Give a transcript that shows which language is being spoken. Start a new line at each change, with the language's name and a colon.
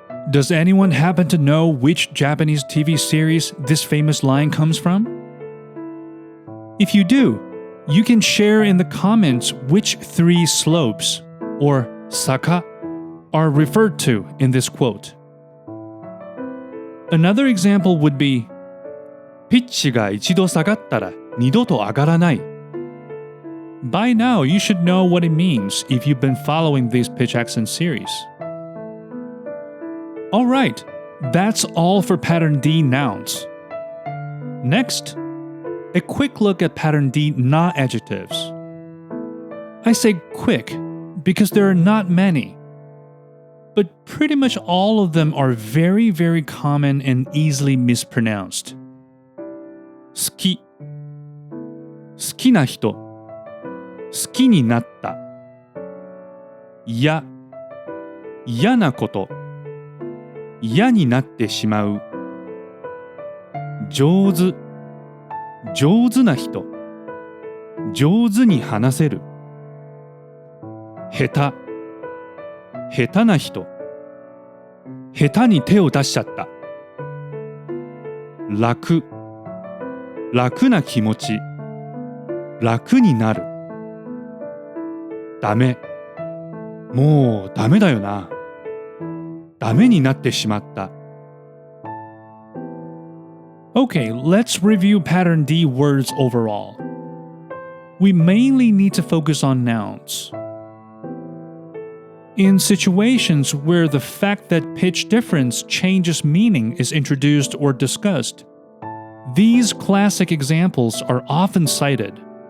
English: Does anyone happen to know which Japanese TV series this famous line comes from? If you do, you can share in the comments which 3 slopes, or saka, are referred to in this quote. Another example would be,
Japanese: ピッチが一度下がったら二度と上がらない。
English: By now, you should know what it means if you've been following these pitch accent series. Alright, that's all for pattern D nouns. Next, a quick look at pattern D na-adjectives. I say quick because there are not many, but pretty much all of them are very, very common and easily mispronounced.
Japanese: 好き、好きな人、好きになった。嫌、嫌なこと、嫌になってしまう。上手、上手な人、上手に話せる。下手、下手な人、下手に手を出しちゃった。楽、楽な気持ち、楽になる。ダメ、もうダメだよな。ダメになってしまった。
English: Okay, let's review pattern D words overall. We mainly need to focus on nouns. In situations where the fact that pitch difference changes meaning is introduced or discussed, these classic examples are often cited.